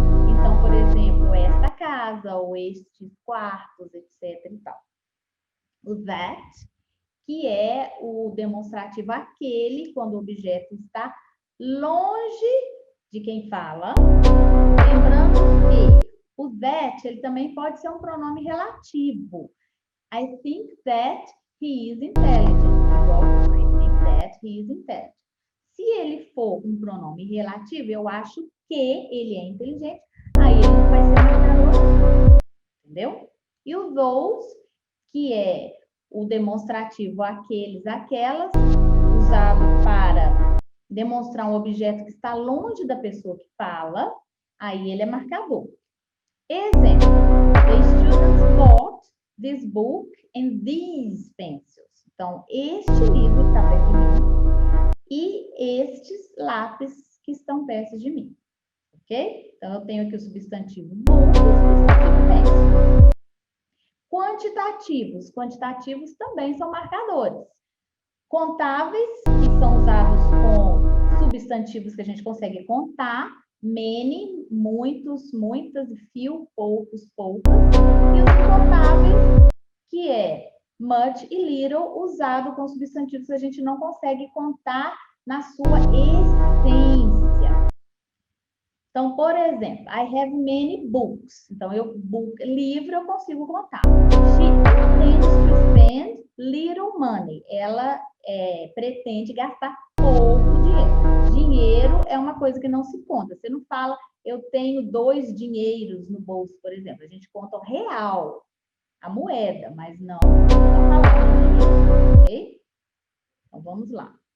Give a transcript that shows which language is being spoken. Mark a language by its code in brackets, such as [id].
[pt] Então, por exemplo, esta casa, ou estes quartos, etc. e tal. O that, que é o demonstrativo aquele, quando o objeto está longe de quem fala. Lembrando que o that, ele também pode ser um pronome relativo. [en] I think that he is intelligent. [pt] Igual [en] I think that he is intelligent. [pt] Se ele for um pronome relativo, eu acho que ele é inteligente, aí ele não vai ser marcador, entendeu? E o those, que é o demonstrativo aqueles, aquelas, usado para demonstrar um objeto que está longe da pessoa que fala, aí ele é marcador. Exemplo: [en] the students bought this book and these pencils. [pt] Então, este livro está perto de mim e estes lápis que estão perto de mim. Ok? Então, eu tenho aqui o substantivo book e o substantivo pencils. Quantitativos. Quantitativos também são marcadores. Contáveis, que são usados com substantivos que a gente consegue contar. Many, muitos, muitas, few, poucos, poucas. E os incontáveis, que é much e little, usado com substantivos que a gente não consegue contar na sua essência. Então, por exemplo, [en] I have many books. [pt] Então, livro eu consigo contar. [en] She intends to spend little money. [pt] Ela pretende gastar pouco dinheiro. Dinheiro é uma coisa que não se conta. Você não fala, eu tenho 2 dinheiros no bolso, por exemplo. A gente conta o real, a moeda, mas não a palavra dinheiro, ok? Então, vamos lá.